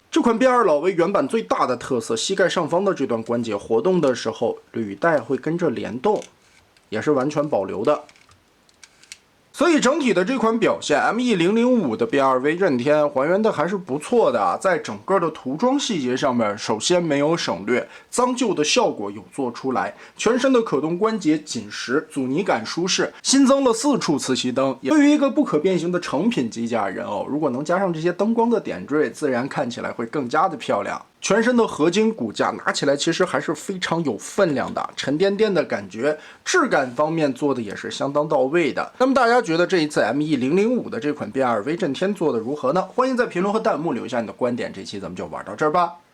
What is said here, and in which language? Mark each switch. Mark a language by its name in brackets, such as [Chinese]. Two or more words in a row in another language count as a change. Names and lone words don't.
[Chinese] 這款变2老威原版最大的特色，膝蓋上方的這段關節活動的時候，履帶會跟着聯動，也是完全保留的。所以整體的這款表現 ，ME005的变2威震天還原的還是不錯的，在整個的塗裝細節上面，首先沒有省略，髒舊的效果有做出來，全身的可動關節緊實，阻尼感舒適，新增了4處磁吸燈。对於一個不可變形的成品機甲人偶，如果能加上這些燈光的點綴，自然看起來會更加的漂亮。全身的合金骨架拿起來其實還是非常有分量的，沉甸甸的感觉，質感方面做的也是相當到位的。那麼大家覺得這一次 ME005的這款变2威震天做的如何呢？歡迎在評論和彈幕留下你的觀點。這期咱們就玩到這兒吧。